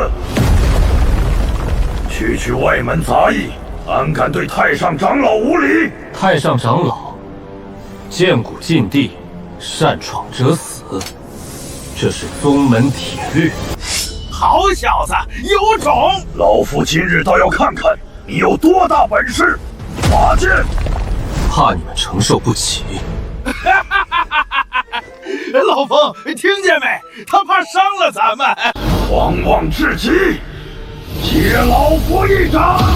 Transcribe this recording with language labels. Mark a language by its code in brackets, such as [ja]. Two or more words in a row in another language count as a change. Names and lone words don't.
[zh] 區外門雜役，膽敢對太上長老無禮！太上長老，劍骨禁地，擅闖者死，這是宗門鐵律。好小子，有種！老夫今日倒要看看你有多大本事！拔劍！怕你們承受不起。老風，聽見沒？他怕傷了咱們。狂妄至極！ 接老夫一掌！